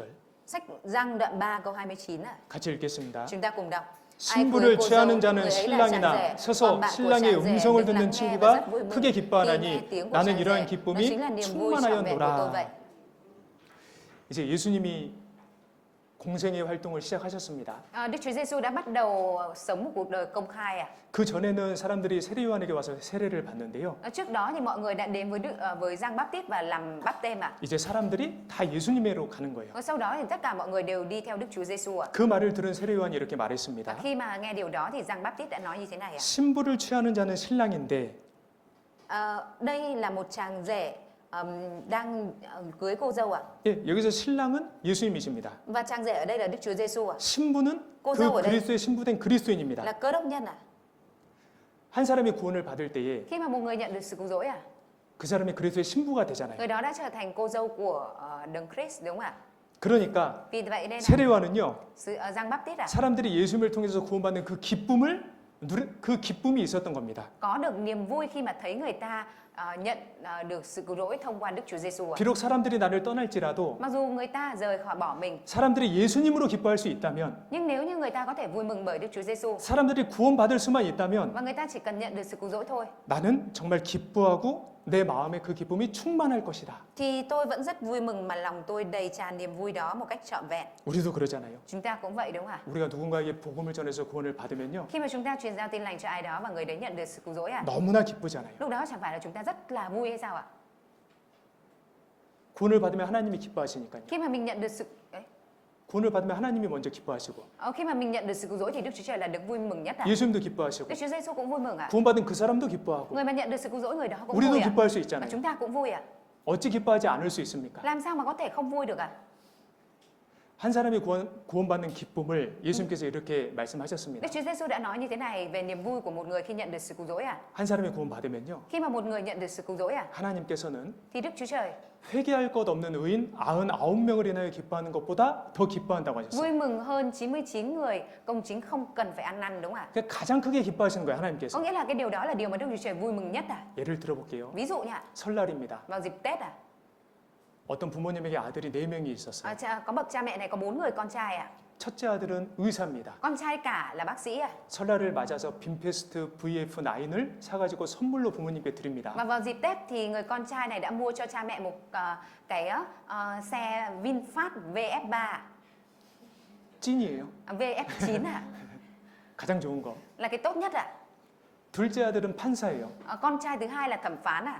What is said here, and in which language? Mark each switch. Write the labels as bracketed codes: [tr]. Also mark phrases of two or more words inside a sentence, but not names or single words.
[vi] Sách Giăng đoạn 3 câu 29 ạ. [ko] 같이 읽겠습니다. [vi] Chúng ta cùng đọc. [ko] 신부를 취하는 자는 신랑이나 서서 신랑의 음성을 듣는 친구가 크게 기뻐하나니 나는 이러한 기쁨이 충만하였노라. 이제 예수님이 공생의 활동을 시작하셨습니다. [vi] Đức Chúa Giêsu đã bắt đầu sống một cuộc đời công khai à? [ko] 그 전에는 사람들이 세례 요한에게 와서 세례를 받는데요. [vi] Trước đó thì mọi người đã đến với Giăng Báp-tít và làm báp têm ạ. [ko] 이제 사람들이 다 예수님으로 가는 거예요. [vi] Sau đó thì tất cả mọi người đều đi theo Đức Chúa Giêsu ạ. [ko] 그 말을 들은 세례 요한이 이렇게 말했습니다. [vi] Khi mà nghe điều đó thì Giăng Báp-tít đã nói như thế này ạ. [ko] 신부를 취하는 자는 신랑인데 [vi] Đây là một chàng rể đang cưới cô dâu ạ. [ko] 예, 여기서 신랑은 예수님이십니다. [vi] Và chàng rể ở đây là Đức Chúa Giêsu ạ. [ko] 신부는 [vi] cô dâu [ko] 그 [vi] ở đây [ko] 그리스도의 신부된 그리스도인입니다. [vi] là cơ đốc nhân ạ. [ko] 한 사람이 구원을 받을 때에 [vi] Khi mà một người nhận được sự cứu rỗi à, [ko] 그 사람이 그리스도의 신부가 되잖아요. [vi] người đó đã trở thành cô dâu của Đấng Christ đúng không ạ? [ko] 그러니까 [vi] Vì vậy nên là [ko] 세례 요한은요. [vi] Giăng Báp-tít ạ, [ko] 사람들이 예수님을 통해서 구원받는 그 기쁨이 있었던 겁니다. [vi] có được niềm vui khi mà thấy người ta nhận được sự cứu rỗi thông qua Đức Chúa Giêsu ạ. [ko] 비록 사람들이 나를 떠날지라도 [vi] Mặc dù người ta rời khỏi bỏ mình, [ko] 사람들이 예수님으로 기뻐할 수 있다면 [vi] nhưng nếu như người ta có thể vui mừng bởi Đức Chúa Giêsu [ko] 사람들이 구원받을 수만 있다면 [vi] và người ta chỉ cần nhận được sự cứu rỗi thôi, [ko] 나는 정말 기뻐하고 내 마음에 그 기쁨이 충만할 것이다. [vi] thì tôi vẫn rất vui mừng mà lòng tôi đầy tràn niềm vui đó một cách trọn vẹn. [ko] 우리도 그러잖아요. [vi] Chúng ta cũng vậy đúng không ạ? [ko] 우리가 누군가에게 복음을 전해서 구원을 받으면요. [vi] Khi mà chúng ta truyền giao tin lành cho ai đó và người đấy nhận được sự cứu rỗi à, [ko] 너무나 기쁘잖아요. [vi] lúc đó chẳng phải là chúng ta rất là vui hay sao ạ? [ko] 구원을 받으면 하나님이 기뻐하시니까요. [vi] Khi mà mình nhận được sự [ko] 구원을 받으면 하나님이 먼저 기뻐하시고 [vi] khi mà mình nhận được sự cứu rỗi thì Đức Chúa Trời là được vui mừng nhất ạ. [ko] 예수님도 기뻐하시고 [vi] Đức Chúa Giêsu cũng vui mừng ạ. [ko] 구원받은 그 사람도 기뻐하고 [vi] Người mà nhận được sự cứu rỗi người đó cũng [ko] 우리도 [vi] vui ạ. [ko] 기뻐할 수 [vi] Và [ko] 있잖아요. [vi] chúng ta cũng vui ạ. [ko] 어찌 기뻐하지 않을 수 있습니까? [vi] Làm sao mà có thể không vui được ạ? [ko] 한 사람이 구원받는 기쁨을 예수님께서 이렇게 말씀하셨습니다. [vi] Đức Chúa Giêsu đã nói như thế này về niềm vui của một người khi nhận được sự cứu rỗi ạ. [ko] 한 사람이 구원받으면요. [vi] Khi mà một người nhận được sự cứu rỗi ạ, [ko] 하나님께서는 [vi] thì Đức Chúa Trời [ko] 회개할 것 없는 의인 99명을 인하여 기뻐하는 것보다 더 기뻐한다고 하셨어요. [vi] vui mừng hơn 99 người công chính không cần phải ăn năn đúng không ạ? [ko] 그러니까 가장 크게 기뻐하시는 거예요, [vi] Có [ko] 하나님께서. [vi] nghĩa là cái điều đó là điều mà Đức Chúa Trời vui mừng nhất à? [ko] 예를 들어볼게요. [vi] Ví dụ nha, [ko] 설날입니다. [vi] vào dịp Tết à, [ko] 어떤 부모님에게 아들이 4명이 있었어요. [vi] có bậc cha mẹ này có 4 người con trai ạ. [ko] 첫째 아들은 의사입니다. [vi] Con trai cả là bác sĩ ạ. [ko] 설날을 맞아서 빈페스트 VF9을 사가지고 선물로 부모님께 드립니다. [vi] Và vào dịp Tết thì người con trai này đã mua cho cha mẹ một cái xe VinFast VF3, [ko] 찐이에요. [vi] VF9 ạ, [ko] 가장 좋은 거. [vi] là cái tốt nhất ạ. [ko] 둘째 아들은 판사예요. [vi] Con trai thứ hai là thẩm phán ạ.